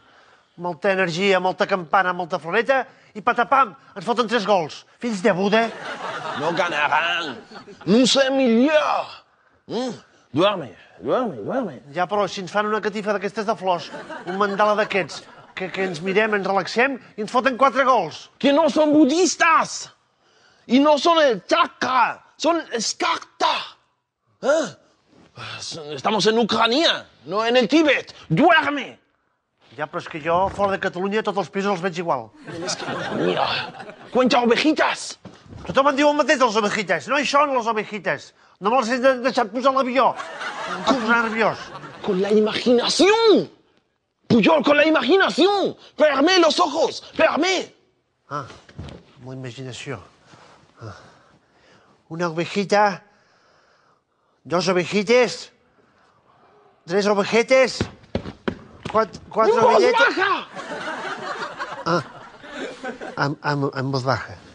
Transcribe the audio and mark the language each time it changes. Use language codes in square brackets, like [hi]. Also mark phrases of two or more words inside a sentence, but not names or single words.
[ca] Molta energia, molta campana, molta floreta i patapam, ens foten 3 gols. Fills de Buda. [es] No ganaran. [fr] Nous sommes [es] millors. Duerme. [ca] Ja, però si ens fan una catifa d'aquestes de flors, un mandala d'aquests, que ens mirem, ens relaxem i ens foten 4 gols. [es] Que no son budistas. Y no son el chakra. Son Escarta. Estamos en Ucrania, no en el Tíbet. Duerme. [ca] Ja, però és que jo, fora de Catalunya, tots els pisos els veig igual. [es] Mira, cuenta ovejitas. [ca] Tothom en diu el mateix dels ovejitas. No hi són, les ovejitas. No me les he deixat posar a l'avió. Em puc posar nerviós. [es] Con la imaginación. Puyol, con la imaginación. Fermez los ojos, [fr] fermez. [ca] Amb la imaginació. [es] Una ovejita, [ca] 2 ovejites, 3 ovejetes, 4 ovelletes... [es] En voz baja.